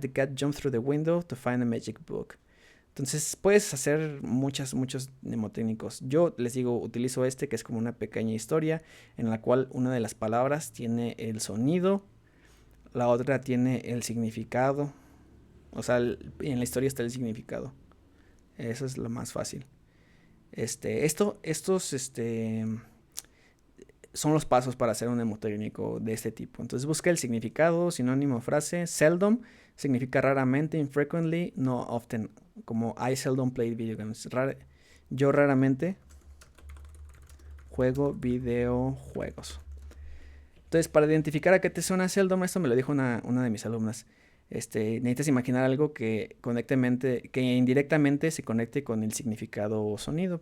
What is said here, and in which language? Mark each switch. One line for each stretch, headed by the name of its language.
English: The cat jumped through the window to find a magic book.
Spanish: Entonces, puedes hacer muchos mnemotécnicos. Yo les digo, utilizo que es como una pequeña historia en la cual una de las palabras tiene el sonido, la otra tiene el significado. O sea, en la historia está el significado. Eso es lo más fácil. Estos son los pasos para hacer un mnemotécnico de este tipo. Entonces busca el significado, sinónimo, frase. Seldom significa raramente,
English: infrequently, no often. Como I seldom play video games.
Spanish: Yo raramente juego videojuegos. Entonces, para identificar a qué te suena seldom, esto me lo dijo una de mis alumnas. Necesitas imaginar algo que indirectamente se conecte con el significado o sonido.